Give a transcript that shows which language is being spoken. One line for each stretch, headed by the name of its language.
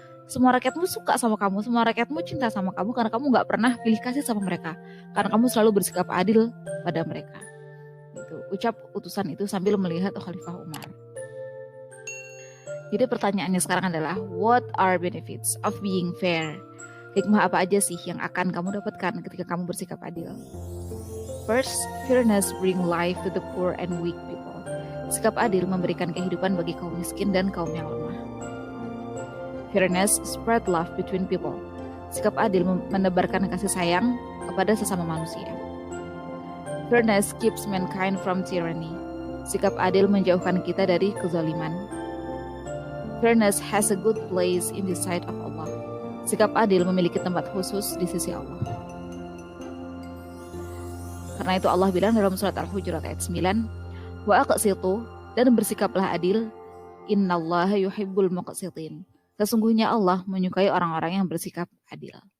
Indonesian: Semua rakyatmu suka sama kamu, semua rakyatmu cinta sama kamu karena kamu gak pernah pilih kasih sama mereka, karena kamu selalu bersikap adil pada mereka. Gitu. Ucap utusan itu sambil melihat Khalifah Umar. Jadi pertanyaannya sekarang adalah,
English: what are benefits of being fair?
Indonesian: Hikmah apa aja sih yang akan kamu dapatkan ketika kamu bersikap adil?
English: First, fairness bring life to the poor and weak people.
Indonesian: Sikap adil memberikan kehidupan bagi kaum miskin dan kaum yang lemah.
English: Fairness spread love between people.
Indonesian: Sikap adil menebarkan kasih sayang kepada sesama manusia.
English: Fairness keeps mankind from tyranny.
Indonesian: Sikap adil menjauhkan kita dari kezaliman.
English: Fairness has a good place in the sight of Allah.
Indonesian: Sikap adil memiliki tempat khusus di sisi Allah. Karena itu Allah bilang dalam surat Al-Hujurat ayat 9,
Arabic: wa aqsitu,
Indonesian: dan bersikaplah adil,
Arabic: innallaha yuhibbul muqsitin.
Indonesian: Sesungguhnya Allah menyukai orang-orang yang bersikap adil.